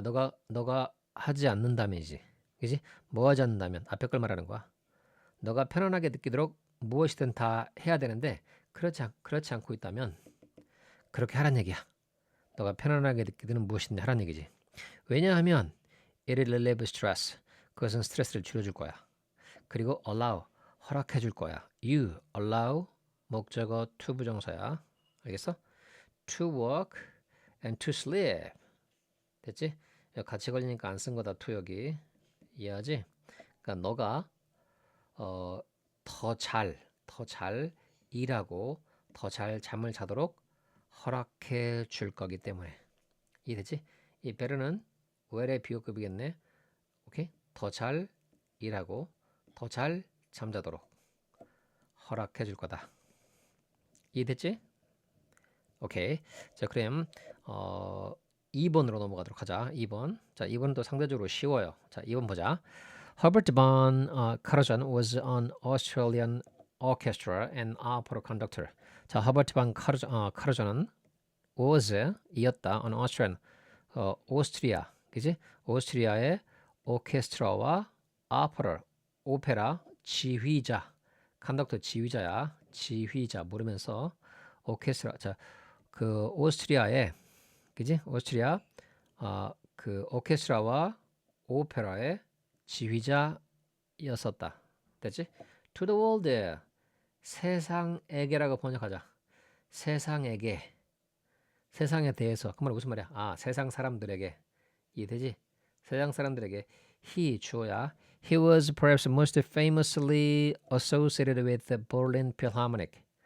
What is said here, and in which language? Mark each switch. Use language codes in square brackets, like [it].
[ko] 너가 하지 않는다면이지. 그지? 뭐 하지 않는다면 앞에 걸 말하는 거야. 너가 편안하게 느끼도록 무엇이든 다 해야 되는데 그렇지 않고 있다면 그렇게 하란 얘기야. 너가 편안하게 느끼는 무엇이든 하란 얘기지. 왜냐하면 [en] it will relieve stress. [ko] 그것은 스트레스를 줄여줄 거야. 그리고 allow 허락해 줄 거야. you allow 목적어 to 부정사야. 알겠어? [en] to work and to sleep. [ko] 됐지? 같이 걸리니까 안 쓴 거다 to 여기. 이해하지? 그러니까 너가 더 잘 일하고 더 잘 잠을 자도록 허락해 줄 거기 때문에. 이해되지? 이 베르는 where의 비호급이겠네. 오케이? 더 잘 일하고 더 잘 잠자도록. 허락해 줄 거다. 이해됐지? 오케이. 자, 그럼 2번으로 넘어가도록 하자. 2번. 자, 2번은 또 상대적으로 쉬워요. 자, 2번 보자. [en] Herbert von Karajan was an Australian orchestra and opera conductor. [ko] 자, Herbert von Karajan은 was 이었다. an Austrian 오스트리아, 그지? 오스트리아의 오케스트라와 오페라 지휘자, 컨덕터 지휘자야. 지휘자 모르면서 오케스트라. 자, 그 오스트리아의 그지? 오스트리아 그 오케스트라와 오페라의 지휘자였었다. 됐지? To the world 세상에게라고 번역하자. 세상에게 세상에 대해서 그 말은 무슨 말이야? 아, 세상 사람들에게 이해되지? 세상 사람들에게 he 주어야. [en] He was perhaps most famously associated with the Berlin Philharmonic.